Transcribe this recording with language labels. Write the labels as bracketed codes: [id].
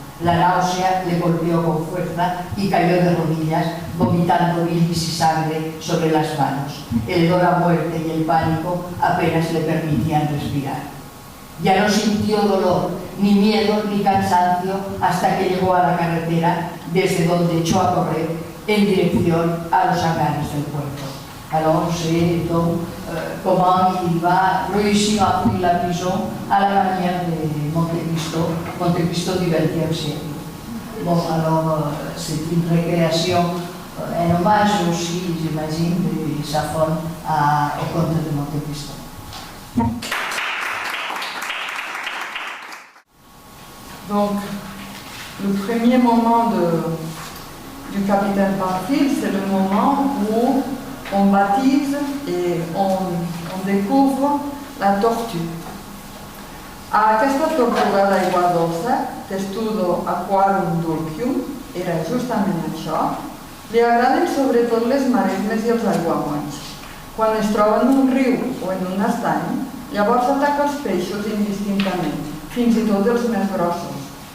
[es] La náusea le golpeó con fuerza y cayó de rodillas, vomitando bilis y sangre sobre las manos. El hedor a muerte y el pánico apenas le permitían respirar. Ya no sintió dolor, ni miedo, ni cansancio hasta que llegó a la carretera, desde donde echó a correr en dirección a los hangares del puerto. [fr] Alors c'est donc comment il va réussir à fuir la prison à la manière de Monte Cristo du XXe siècle. Bon, alors c'est une récréation, un hommage aussi, j'imagine, de Safon au conte de Monte Cristo. Donc, le premier moment du capitaine Pamphile, c'est le moment où on baptise et on découvre la tortue. [ca] A aquesta tortuga d'aigua dolça, Testudo aquarum dulcium, era justament això, li agraden sobretot les maresmes i els aiguamolls. Quan es troba en un riu o en un estany, llavors ataca els peixos indistintament, fins i tot els més grossos.